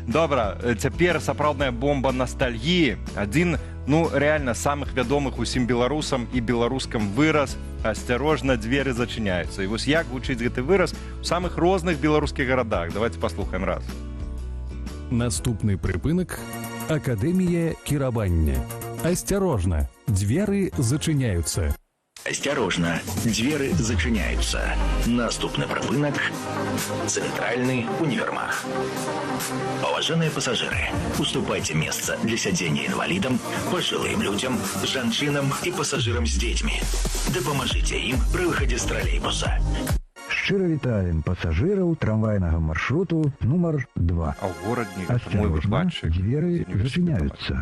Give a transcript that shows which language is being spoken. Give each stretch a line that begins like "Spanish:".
Belarusian: Добра, цяпер сапраўдная бомба ностальгіі. Адзін, ну, реально, самых вядомых усім беларусам і беларускам выраз «Асцярожна, дзверы зачыняюцца». І вось як гучыць гэты выраз у самых розных беларускіх гарадах. Давайте паслухаем раз. Наступны прыпынак – Акадэмія кіравання. Асцярожна, дзверы зачыняюцца.
Russian: Осторожно, двери зачиняются. Наступный прыпынак – Центральный универмаг. Уважаемые пассажиры, уступайте место для сидения инвалидам, пожилым людям, женщинам и пассажирам с детьми. Да поможите им при выходе с троллейбуса.
Belarusian: Шчыра вітаем пасажыраў трамвайнага маршруту нумар 2. А ў горадні Асцярожна, дзверы зачыняюцца.